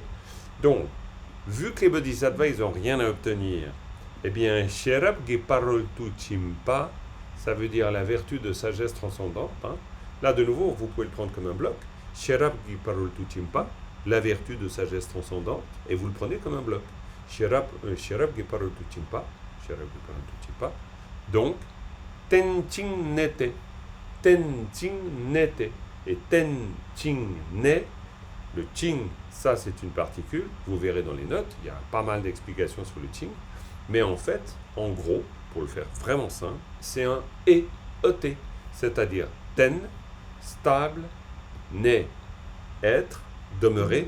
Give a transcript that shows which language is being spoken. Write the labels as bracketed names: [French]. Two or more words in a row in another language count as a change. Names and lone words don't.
[French] Donc, vu que les bodhisattvas, ils n'ont rien à obtenir, eh bien, [Tibetan] ཤེས་རབ་ཀྱི་ཕ་རོལ་ཏུ་ཕྱིན་པ, [French] ça veut dire la vertu de sagesse transcendante. Hein. Là, de nouveau, vous pouvez le prendre comme un bloc. [Tibetan] ཤེས་རབ་ཀྱི་ཕ་རོལ་ཏུ་ཕྱིན་པ, [French] la vertu de sagesse transcendante, et vous le prenez comme un bloc. [Tibetan] ཤེས་རབ་ཀྱི་ཕ་རོལ་ཏུ་ཕྱིན་པ། ཤེས་རབ་ཀྱི་ཕ་རོལ་ཏུ་ཕྱིན་པ. [French] Donc, [Tibetan] བརྟན་ཅིང་གནས་ཏེ། བརྟན་ཅིང་གནས་ཏེ. [French] Et [Tibetan] བརྟན་ཅིང་གནས, [French] le ching, ça c'est une particule, vous verrez dans les notes, il y a pas mal d'explications sur le ching, mais en fait, en gros, pour le faire vraiment simple, c'est un et, c'est-à-dire ten, stable, ne, être, demeurer.